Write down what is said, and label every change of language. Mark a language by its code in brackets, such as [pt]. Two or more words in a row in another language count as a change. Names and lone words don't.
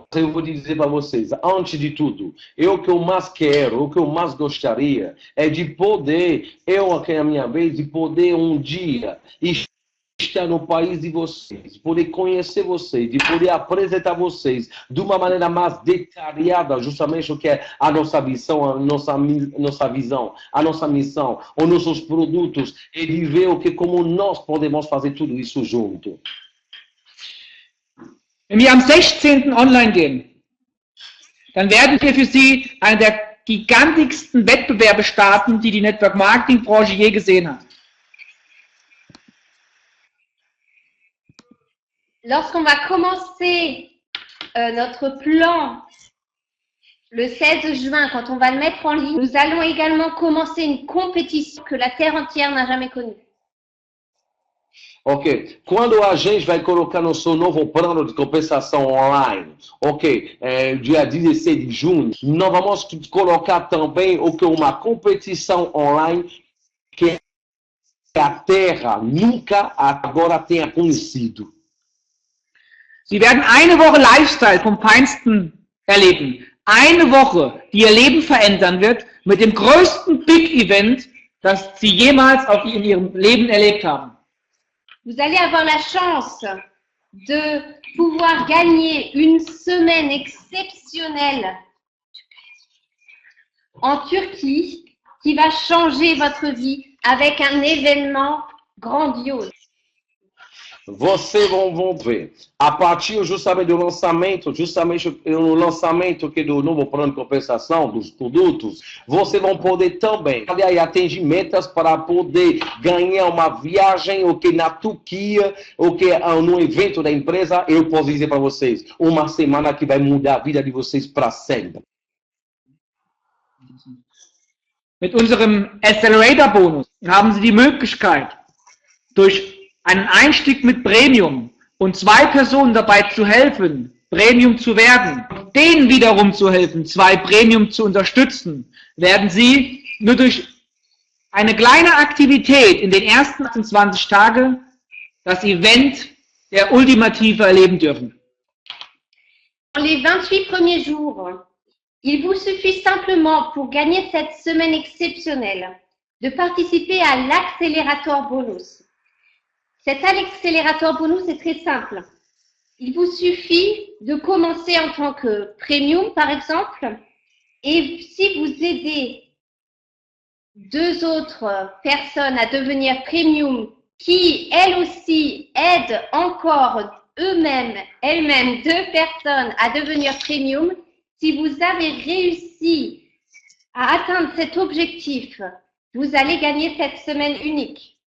[pt] Eu vou dizer para vocês, antes de tudo, o que eu mais quero, o que eu mais gostaria é de poder, eu aqui na minha vez, de poder um dia estar no país de vocês, poder conhecer vocês, de poder apresentar vocês de uma maneira mais detalhada, justamente o que é a nossa visão, a nossa visão, a nossa missão, os nossos produtos, e de ver o que como nós podemos fazer tudo isso junto. [de] Wenn wir am 16. online gehen, dann werden wir für Sie einen der gigantischsten Wettbewerbe starten, die die [en] Network Marketing [de] Branche je gesehen hat. [fr] Lorsqu'on va commencer notre plan le 16 juin, quand on va le mettre en ligne, nous allons également commencer une compétition que la Terre entière n'a jamais connue. [pt] Ok, quando a gente vai colocar nosso novo plano de compensação online, ok, dia 16 de junho, nós vamos colocar também uma competição online que a Terra nunca agora tenha conhecido. [de] Sie werden eine Woche Lifestyle vom Feinsten erleben. Eine Woche, die Ihr Leben verändern wird, mit dem größten [en] Big Event, [de] das Sie jemals in Ihrem Leben erlebt haben. [fr] Vous allez avoir la chance de pouvoir gagner une semaine exceptionnelle en Turquie qui va changer votre vie avec un événement grandiose. [pt] Vocês vão ver, a partir justamente do lançamento, no lançamento aqui do novo plano de compensação dos produtos, vocês vão poder também atingir metas para poder ganhar uma viagem na Turquia, no evento da empresa. Eu posso dizer para vocês, uma semana que vai mudar a vida de vocês para sempre. [de] Mit unserem Accelerator-Bonus haben Sie die Möglichkeit, durch einen Einstieg mit Premium und 2 Personen dabei zu helfen, Premium zu werden, denen wiederum zu helfen, 2 Premium zu unterstützen, werden Sie nur durch eine kleine Aktivität in den ersten 28 Tagen das Event der Ultimative erleben dürfen. [fr] Dans les 28 premiers jours, il vous suffit simplement pour gagner cette semaine exceptionnelle de participer à l'accélérateur bonus. Cet accélérateur bonus est très simple. Il vous suffit de commencer en tant que premium, par exemple, et si vous aidez 2 autres personnes à devenir premium, qui elles aussi aident encore elles-mêmes 2 personnes à devenir premium, si vous avez réussi à atteindre cet objectif, vous allez gagner cette semaine unique.